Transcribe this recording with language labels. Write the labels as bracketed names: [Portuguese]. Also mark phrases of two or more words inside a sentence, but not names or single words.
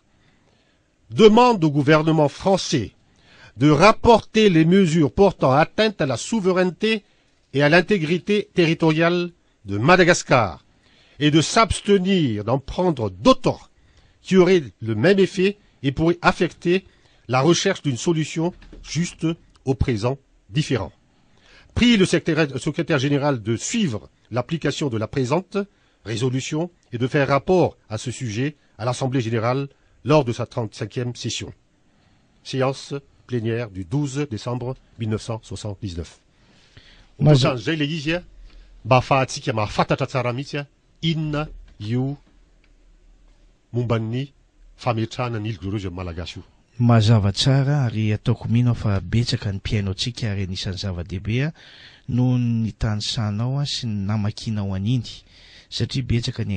[French] Demande au gouvernement français de rapporter les mesures portant atteinte à la souveraineté et à l'intégrité territoriale de Madagascar et de s'abstenir d'en prendre d'autres qui auraient le même effet et pourraient affecter la recherche d'une solution juste au présent différent. Prie le secrétaire général de suivre l'application de la présente résolution et de faire rapport à ce sujet à l'Assemblée générale lors de sa 35e session. Séance plénière du 12 décembre 1979. [Malagasy] Zay le izy a mba ahafahantsika mahafantatra tsara mihitsy a inona io momban'ny fametrahana ny île glorieuse malagasy io. Mazava tsara ary ataoko mino fa betsaka ny mpiaino antsika ary anisan'ny zava-dehibe noho ny tanisanao sy ny namakinao an'iny satria betsaka ny